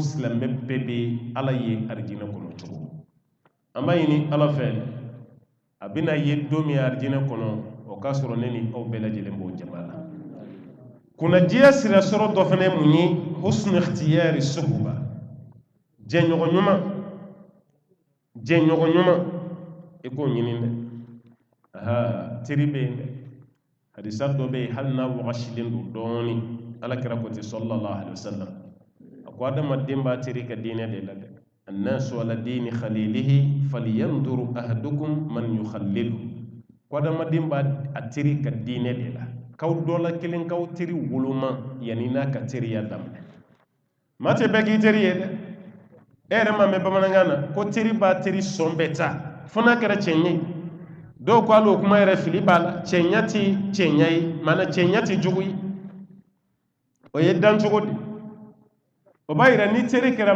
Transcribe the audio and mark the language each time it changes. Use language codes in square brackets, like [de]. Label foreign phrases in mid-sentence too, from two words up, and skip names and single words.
[bm] silamɛ bɛɛ bɛ ala ye arijinɛ kɔnɔ cogo an b'a ɲini ala fɛ a bɛna ye don min arijinɛ kɔnɔ o k'a sɔrɔ ne ni aw bɛɛ lajɛlen b'o jama la kunnadiya sira sɔrɔ dɔ fana mun ye [ar] حسن اختيار الصحبة [bm] jɛɲɔgɔn ɲuman i k'o ɲini dɛ teri bɛ yen dɛ hadisa dɔ bɛ yen hali n'a wagasilen don dɔɔnin alakira ko ten [ar] صلى الله عليه وسلم [bm] a ko adamaden b'a teri ka diinɛ de la dɛ [ar] الناس على دين خليله فلينظر أحدكم من يخالل [bm] ko adamaden b'a teri ka diinɛ de la kaw dɔ la kelen kaw teri woloma yanni n'a ka teriya daminɛ maa tɛ bɛɛ k'i teri ye dɛ e yɛrɛ ma mɛn bamanankan na ko teri b'a teri sɔn bɛɛ ta fo n'a kɛra cɛ ɲɛ dɔw ko hali o kuma yɛrɛ fili b'a la cɛɲa tɛ cɛɲa ye maana cɛɲa tɛ jugu ye o ye dancogo de o b'a yira ni teri kɛra